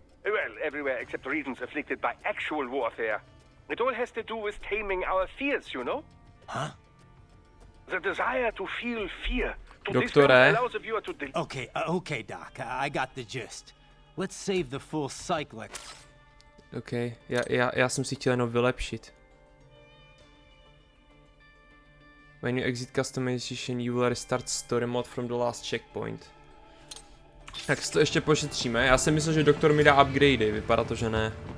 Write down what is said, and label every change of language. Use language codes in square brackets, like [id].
[en] Well, everywhere except regions afflicted by actual warfare. It all has to do with taming our fears, you know? Huh? The desire to feel fear. To [cs] Doktore. [en] allows the viewer to Okay, Doc, I got the gist. Let's save the full cycle. [cs] OK, já jsem si chtěl jenom vylepšit. [en] When you exit customization, you will restart story mode from the last checkpoint. [cs] Tak si to ještě pošetříme. Já jsem myslel, že doktor mi dá upgradey, vypadá to, že ne.